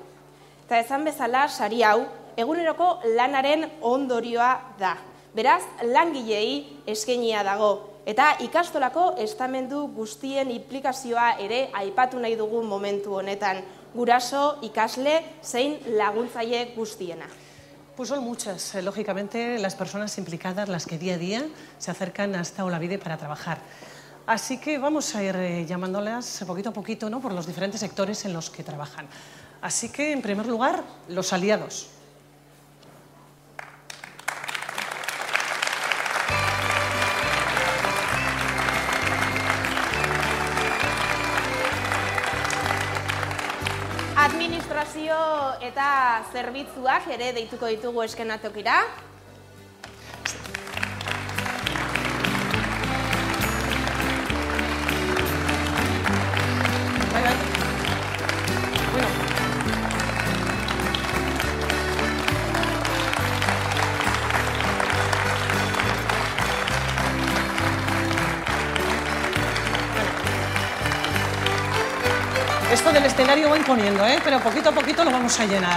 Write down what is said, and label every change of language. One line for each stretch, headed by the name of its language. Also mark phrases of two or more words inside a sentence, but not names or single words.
Basque: Eta esan bezala, sari hau, eguneroko lanaren ondorioa da. Beraz, langilei eskainia dago. Eta ikastolako estamendu guztien implikazioa ere aipatu nahi dugu momentu honetan. Guraso, ikasle, zein laguntzaile guztiena.
Spanish: Pues son muchas, lógicamente, las personas implicadas, las que día a día se acercan hasta Olavide para trabajar. Así que vamos a ir llamándolas poquito a poquito, ¿no?, por los diferentes sectores en los que trabajan. Así que, en primer lugar, los aliados.
Basque: Administrazio eta zerbitzuak ere deituko ditugu eskenatokira.
Spanish: Esto del escenario va imponiendo, pero poquito a poquito lo vamos a llenar.